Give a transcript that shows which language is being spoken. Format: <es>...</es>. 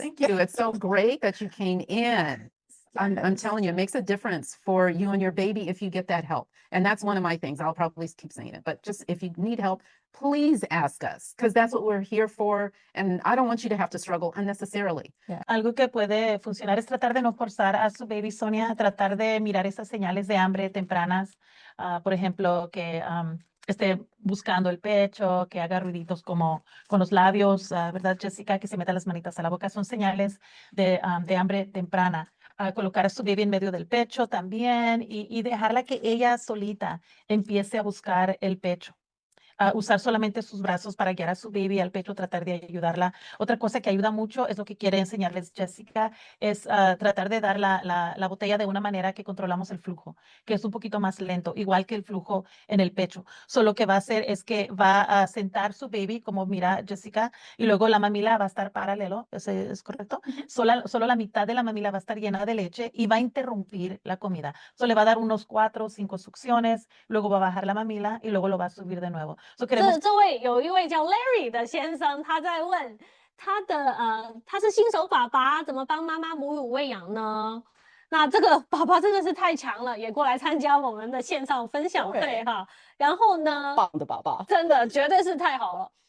<en>Thank you. It's so great that you came in. I'm telling you, it makes a difference for you and your baby if you get that help. And that's one of my things. I'll probably keep saying it, but just if you need help, please ask us, because that's what we're here for. And I don't want you to have to struggle unnecessarily. Yeah.</en> <es>Algo que puede funcionar es tratar de no forzar a su baby, Sonia, a tratar de mirar esas señales de hambre tempranas. Por ejemplo, que esté buscando el pecho, que haga ruiditos como con los labios, ¿verdad, Jessica? Que se meta las manitas a la boca. Son señales de hambre temprana. Colocar a su baby en medio del pecho también y dejarla que ella solita empiece a buscar el pecho. Usar solamente sus brazos para guiar a su baby al pecho, tratar de ayudarla. Otra cosa que ayuda mucho es lo que quiere enseñarles Jessica, es tratar de dar la botella de una manera que controlamos el flujo, que es un poquito más lento, igual que el flujo en el pecho. Lo que va a hacer es que va a sentar su baby, como mira Jessica, y luego la mamila va a estar paralelo, ¿es correcto? Solo la mitad de la mamila va a estar llena de leche y va a interrumpir la comida. Le va a dar unos 4 o 5 succiones, luego va a bajar la mamila y luego lo va a subir de nuevo.</es> <zh>这位有一位叫 Larry 的先生，他在问他是新手爸爸，怎么帮妈妈母乳喂养呢？那这个爸爸真的是太强了，也过来参加我们的线上分享会哈。然后呢，棒的爸爸，真的绝对是太好了。</zh>